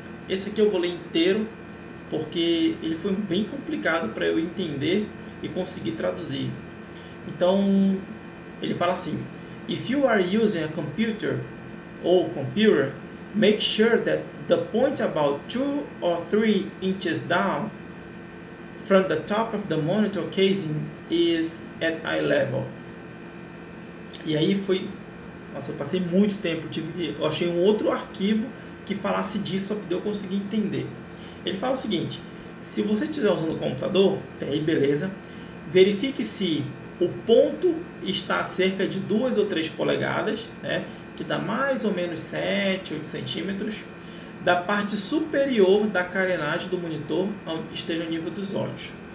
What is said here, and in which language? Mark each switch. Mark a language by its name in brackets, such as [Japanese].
[Portuguese] Esse aqui eu vou ler inteiro porque ele foi bem complicado para eu entender e conseguir traduzir. Então ele fala assim: [English] if you are using a computer or computer, make sure that the point about 2 or 3 inches down from the top of the monitor casing is at eye level. [Portuguese] E aí foi, nossa, eu passei muito tempo, eu achei um outro arquivo que falasse disso para poder eu conseguir entender. Ele fala o seguinte: se você estiver usando o computador, aí beleza, verifique se o ponto está a cerca de 2 ou 3 polegadas, né, que dá mais ou menos 7, 8 centímetros, da parte superior da carenagem do monitor, esteja ao nível dos olhos.